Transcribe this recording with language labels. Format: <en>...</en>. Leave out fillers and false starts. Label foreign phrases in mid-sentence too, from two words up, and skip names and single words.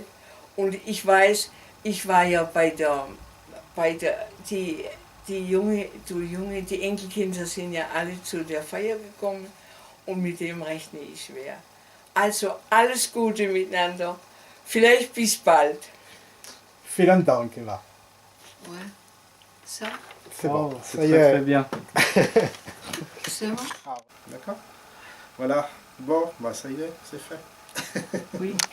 <de>Und ich weiß, ich war ja die Enkelkinder sind ja alle zu der Feier gekommen und mit dem rechne ich schwer. Also alles Gute miteinander. Vielleicht bis bald. Vielen Dank, Emma.</de> <fr>Ouais. Ça, C'est bon. Oh, Ça c'est y très est. très bien. c'est bon? D'accord. Voilà. Bon, bah ça y est, c'est fait. Oui.</fr>